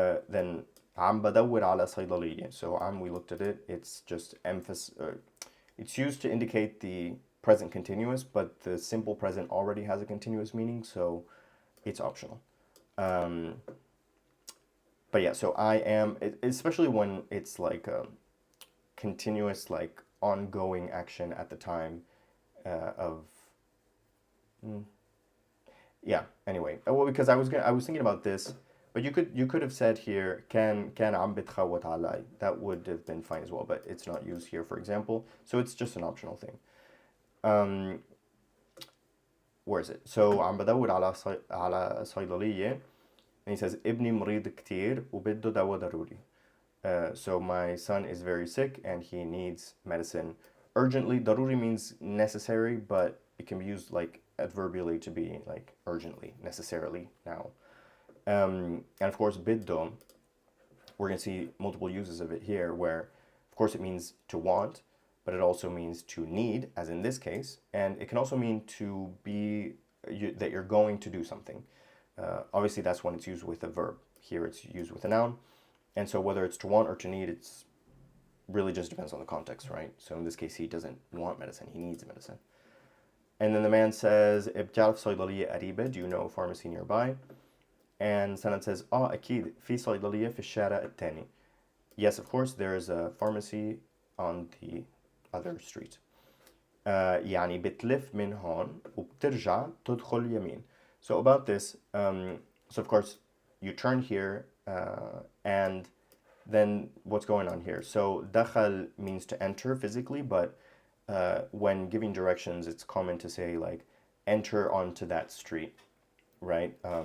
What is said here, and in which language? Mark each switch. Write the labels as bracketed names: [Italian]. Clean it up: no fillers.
[English] Then [Arabic] عم بدور على صيدلية. [English] So we looked at it. It's just emphasis. It's used to indicate the present continuous, but the simple present already has a continuous meaning, so it's optional. But yeah, so I am, especially when it's like a continuous, like ongoing action at the time of. Yeah. Anyway, well, because I was thinking about this, but you could have said here [Arabic] كان عم بتخوت علي. [English] That would have been fine as well, but it's not used here, for example. So it's just an optional thing. Where is it? [Arabic] So عم بدور على صيدلية, [English] and he says [Arabic] ابني مريض كتير وبده دواء ضروري. [English] So my son is very sick and he needs medicine urgently. ضروري means necessary, but it can be used like adverbially to be like urgently, necessarily now. And of course, biddo, we're going to see multiple uses of it here where, of course, it means to want, but it also means to need, as in this case, and it can also mean to be, that you're going to do something. Obviously, that's when it's used with a verb. Here it's used with a noun. And so whether it's to want or to need, it's really just depends on the context, right? So in this case, he doesn't want medicine, he needs medicine. And then the man says, [Arabic] بتعرف صيدلية قريبة? [English] Do you know a pharmacy nearby? And Sanad says, [Arabic] أكيد في صيدلية في الشارع التاني. [English] Yes, of course, there is a pharmacy on the other street. [Arabic] يعني بتلف من هون وبترجع تدخل يمين. [English] So about this, so of course, you turn here, and then what's going on here? So دخل means to enter physically, but when giving directions, it's common to say like enter onto that street, right?